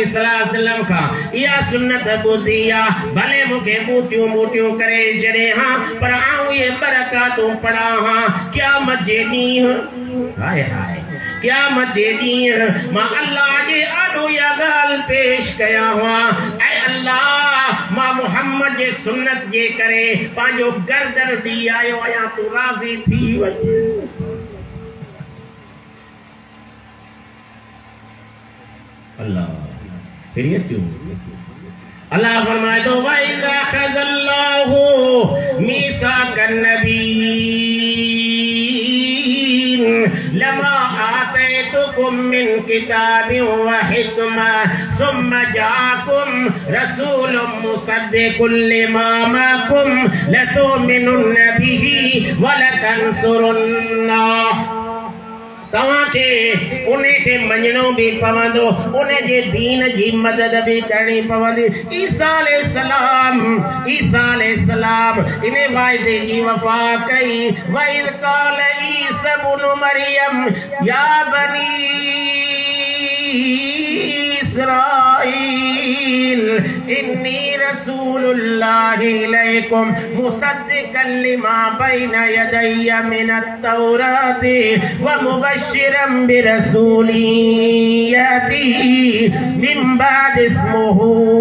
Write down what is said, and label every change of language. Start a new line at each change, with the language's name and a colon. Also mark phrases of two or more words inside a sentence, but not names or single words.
Arabic: صلى الله عليه وسلم
Sindhi: खां इहा सुन्नत ॿुधी आहे भले मूंखे बूटियूं बूटियूं करे छॾे हा पर आऊं इहे बरकातूं पढ़ां हा क़यामत जे ॾींहुं हाय हाय क़यामत जे ॾींहुं मां अल्लाह जे आॾो इहा ॻाल्हि पेश कयां हा ऐं अल्लाह मां मुहम्मद जे सुन्नत जे करे पंहिंजो गर्दन ॾी आयो आहियां तूं राज़ी थी वञ अल्लाह फिर अचूं अल्लाह फरमाए थो
Arabic: وإذ أخذ الله ميثاق النبيين لما آتيتكم من كتاب وحكمة ثم جاءكم رسول مصدق لما معكم لتؤمنن به ولتنصرنه
Sindhi: तव्हांखे उनखे मञणो बि पवंदो उन जे दीन जी मदद बि करणी पवंदी ईसा
Arabic: अलैहिस्सलाम
Sindhi: इन वाइदे जी वफ़ा कई
Arabic: وإذ قال عيسى ابن مريم يا بني إسرائيل إني رسول الله إليكم مصدقا لما بين يدي من التوراة ومبشرا برسول يأتي من بعد اسمه